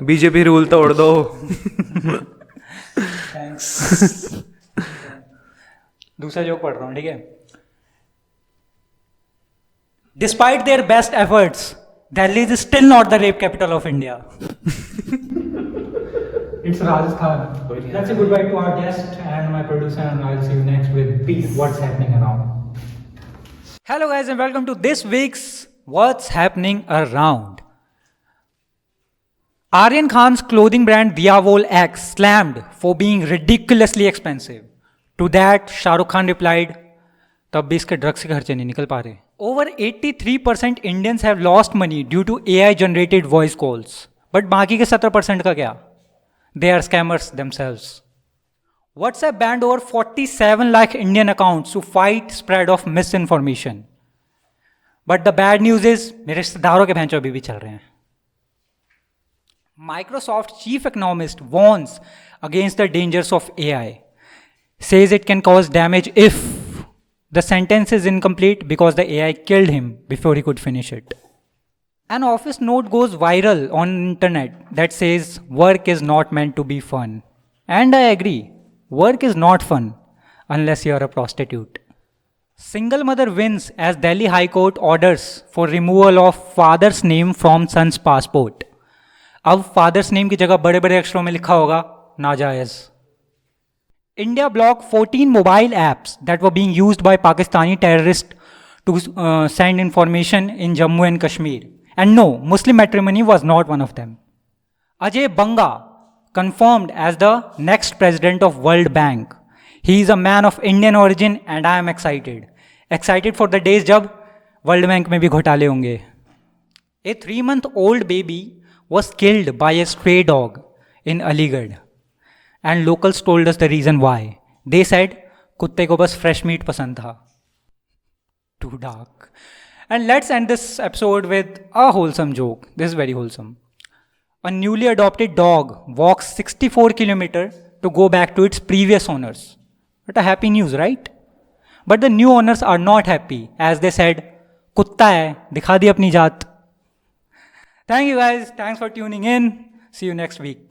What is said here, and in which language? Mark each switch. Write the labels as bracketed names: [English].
[Hindi] BJP rule तोड़ दो. Thanks. दूसरा जोक पढ़ रहा हूँ. ठीक है. [English] Despite their best efforts, Delhi is still not the rape capital of India. It's Rajasthan. That's a goodbye to our guest and my producer, and I'll see you next with peace. What's happening around? Hello guys and welcome to this week's What's Happening Around. Aryan Khan's clothing brand Diavol X slammed for being ridiculously expensive. To that, Shah Rukh Khan replied, [Hindi] तब भी इसके drugs के खर्चे नहीं निकल पा रहे. [English] Over 83% Indians have lost money due to AI generated voice calls. [Hindi] But बाकी के 70% का क्या? [English] They are scammers themselves. WhatsApp banned over 47 lakh Indian accounts to fight spread of misinformation. But the bad news is, [Hindi] मेरे रिश्तेदारों के भैंचो अभी भी चल रहे हैं. [English] Microsoft chief economist warns against the dangers of AI. Says it can cause damage if the sentence is incomplete because the AI killed him before he could finish it. An office note goes viral on internet that says work is not meant to be fun. And I agree, work is not fun unless you are a prostitute. Single mother wins as Delhi High Court orders for removal of father's name from son's passport. [Hindi] अब [English] father's name [Hindi] की जगह बड़े बड़े अक्षरों में लिखा होगा नाजायज. [English] India blocked 14 mobile apps that were being used by Pakistani terrorists to send information in Jammu and Kashmir. And no, Muslim matrimony was not one of them. Ajay Banga confirmed as the next president of World Bank. He is a man of Indian origin and I am excited. Excited for the days [Hindi] जब World Bank में भी घोटाले होंगे. [English] A 3-month-old baby was killed by a stray dog in Aligarh. And locals told us the reason why. They said [Hindi] कुत्ते को बस fresh meat पसंद था. [English] Too dark. And let's end this episode with a wholesome joke. This is very wholesome. A newly adopted dog walks 64 kilometers to go back to its previous owners. What a happy news, right? But the new owners are not happy as they said, [Hindi] कुत्ता है, दिखा दी अपनी जात. [English] Thank you guys. Thanks for tuning in. See you next week.